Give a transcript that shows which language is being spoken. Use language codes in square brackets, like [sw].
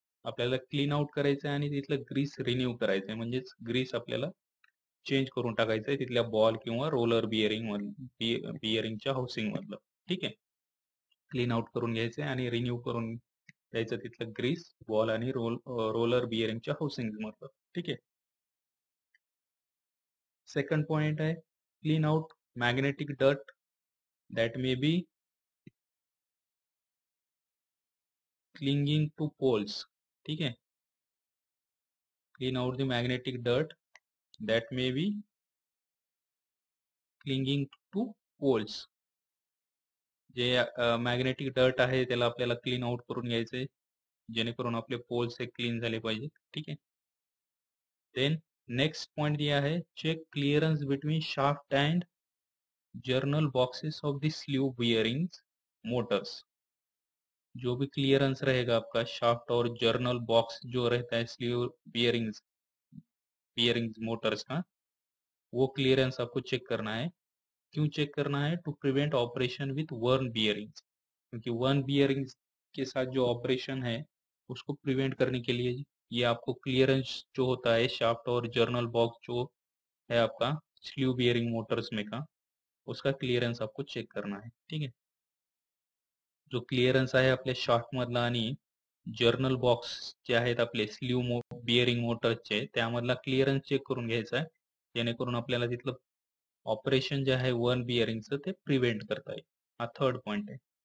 [mr] आपल्याला clean out करायचं आहे आणि तिथलं ग्रीस रिन्यू करायचं आहे, म्हणजेच ग्रीस आपल्याला चेंज करून टाकायचं आहे तिथल्या बॉल किंवा रोलर बिअरिंगच्या हाऊसिंग मधलं. ठीक आहे, क्लीन आउट करून घ्यायचं आहे आणि रिन्यू करून द्यायचं तिथलं ग्रीस बॉल आणि रोलर बिअरिंगच्या हाऊसिंग मधलं. ठीक आहे, सेकंड पॉइंट आहे [en] Clean out magnetic dirt that may be clinging to poles. ठीक है, clean out the magnetic dirt that may be clinging to poles. [mr] जे मॅग्नेटिक डर्ट आहे त्याला आपल्याला क्लीन आउट करून घ्यायचंय, जेणेकरून आपले पोल्स हे क्लीन झाले पाहिजे. ठीक आहे. [hi] देन नेक्स्ट पॉइंट दिया है, [en] Check clearance between shaft and journal boxes of the sleeve bearings motors. [hi] जो भी क्लियरेंस रहेगा आपका शाफ्ट और जर्नल बॉक्स जो रहता है स्लीव बियरिंग्स बियरिंग्स मोटर्स का, वो क्लियरेंस आपको चेक करना है. क्यों चेक करना है? [en] To prevent operation with worn bearings. [hi] क्योंकि वर्न बियरिंग्स के साथ जो ऑपरेशन है उसको प्रिवेंट करने के लिए ये आपको क्लियरेंस जो होता है शाफ्ट और जर्नल बॉक्स जो है आपका स्लीव बियरिंग मोटर्स में का, उसका क्लियरेंस आपको चेक करना है. [mr] ठीक आहे. जो क्लिअरन्स आहे आपल्या शाफ्ट मधला आणि जर्नल बॉक्स जे आहेत आपले स्लीव बिअरिंग मोटरचे, त्यामधला क्लिअरन्स चेक करून घ्यायचा आहे, जेणेकरून आपल्याला तिथलं ऑपरेशन जे आहे वन बिअरिंगचं ते प्रिव्हेंट करता येईल. हा थर्ड पॉइंट आहे.